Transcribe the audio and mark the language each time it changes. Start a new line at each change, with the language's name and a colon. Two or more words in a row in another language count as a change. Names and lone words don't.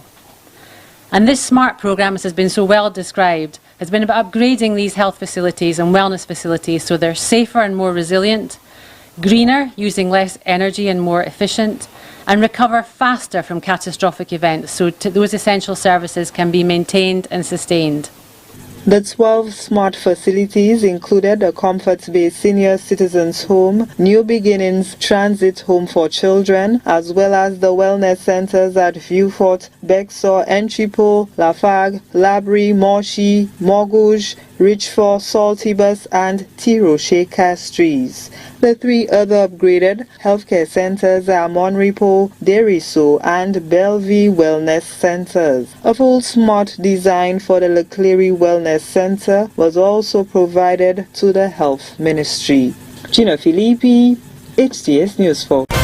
English: And this SMART programme, as has been so well described, has been about upgrading these health facilities and wellness facilities so they're safer and more resilient, greener, using less energy and more efficient, and recover faster from catastrophic events so those essential services can be maintained and sustained. The 12 smart facilities included a Comfort Bay Senior Citizens Home, New Beginnings Transit Home for Children, as well as the wellness centers at Vieux-Fort, Bexar, Entrepot, Lafargue, Labrie, Morshy, Morgouge, Richfort, Saltibus, and Tiroche Castries. The 3 other upgraded healthcare centers are Monrepo, Deriso, and Bellevue Wellness Centers. A full smart design for the Leclerc Wellness Center was also provided to the Health Ministry. Gina Filippi, HTS News 4.